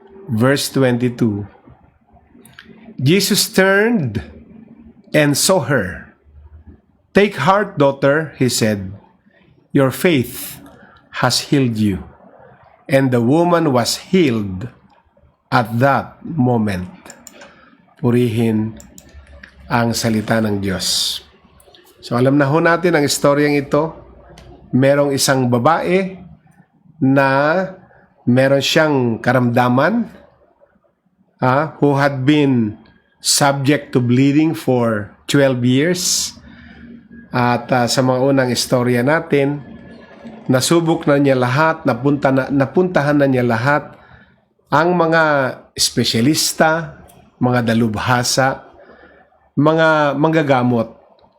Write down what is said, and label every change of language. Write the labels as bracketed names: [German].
[English] Verse 22. Jesus turned and saw her. "Take heart, daughter," he said. "Your faith has healed you." And the woman was healed at that moment. [Filipino] Purihin ang salita ng Diyos. So alam na ho natin ang istoryang ito. Merong isang babae na meron siyang karamdaman [English] who had been subject to bleeding for 12 years. [Filipino] At sa mga unang istorya natin, nasubok na niya lahat, napuntahan na niya lahat ang mga espesyalista, mga dalubhasa, mga manggagamot.